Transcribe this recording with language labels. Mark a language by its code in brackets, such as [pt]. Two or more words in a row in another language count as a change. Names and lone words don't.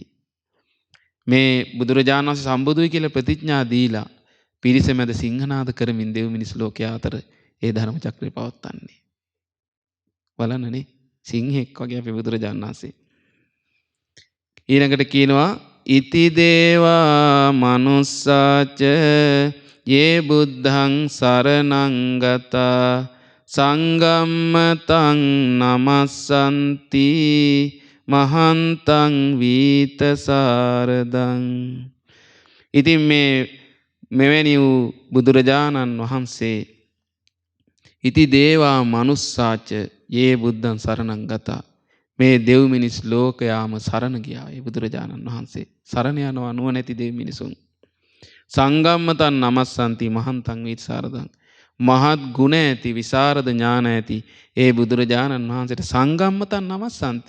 [si] මේ බුදුරජාණන් වහන්සේ සම්බුදුයි කියලා ප්‍රතිඥා දීලා පිරිස මැද සිංහනාද කරමින් දෙව් මිනිස් ලෝකයා අතර ඒ ධර්ම චක්‍රය පවත්වන්නේ. බලන්නනේ සිංහෙක් වගේ අපේ බුදුරජාණන් වහන්සේ. ඊළඟට කියනවා [pi] ඉති දේවා මනුස්සාච යේ බුද්ධං සරණං ගතා සංගම්මතං නමස්සන්ති මහන්තං වීතසාරදං. [si] ඉතින් මෙවැනි වූ බුදුරජාණන් වහන්සේ [pi] ඉති දේවා මනුස්සාච යේ බුද්ධං සරණං ගතා. [si] මේ දෙව් මිනිස් ලෝකයාම සරණ ගියා. ඒ බුදුරජාණන් වහන්සේ සරණ යනවා නුවණැති දෙව් මිනිසුන්. [pi] සංගම්මතං නමස්සන්ති මහන්තං වීතසාරදං. [si] මහත් ගුණ ඇති විසරද ඥාන ඇති ඒ බුදුරජාණන් වහන්සේට [pi] සංගම්මතං නමස්සන්ති.